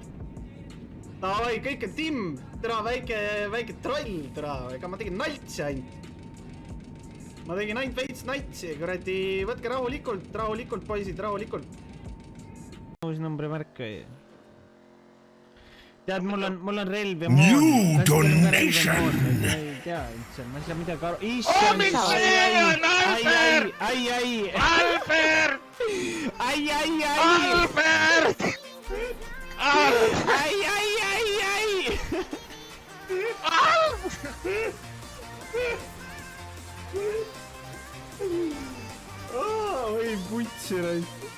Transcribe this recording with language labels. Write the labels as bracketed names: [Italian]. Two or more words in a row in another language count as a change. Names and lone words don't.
[Estonian] Davai, kõik on timm! Tere, väike troll, tere! Ega ma tegin naltsi ainult. Ma tegin ainult veits natsi, kuradi, võtke rahulikult, poisid, rahulikult. Uus numbrimärk või? Tead, mul on relv ja moon. [English] New donation! [Estonian] Ma ei tea üldse, ma ei saa midagi aru. Issand! Mis see on, Albert? Albert! Albert! Oi putsi raid.